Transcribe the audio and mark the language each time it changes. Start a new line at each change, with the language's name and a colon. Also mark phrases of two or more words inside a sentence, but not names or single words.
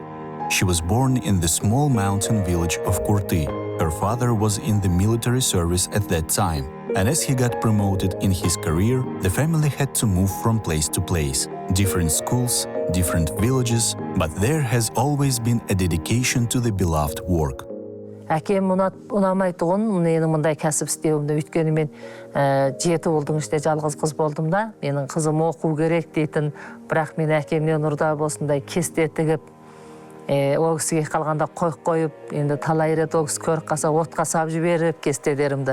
English: She was born in the small mountain village of Kurty. Her father was in the military service at that time, and as he got promoted in his career, the family had to move from place to place, different schools, different villages, but there has always been a dedication to the beloved work.
Kazakh: Әкем ұнамайтұғын, менің мұндай кәсіп істеуімді, өйткені мен 7 болдың іште жалғыз қыз болдым да, менің қызым оқу керек дейтін, бірақ мен әкемнен ұрда болсындай кесте тігіп, Ол кісіге қалғанда қойып, енді талай рет ол кісі көріп қалса, отқа сап жіберіп кестелерімді.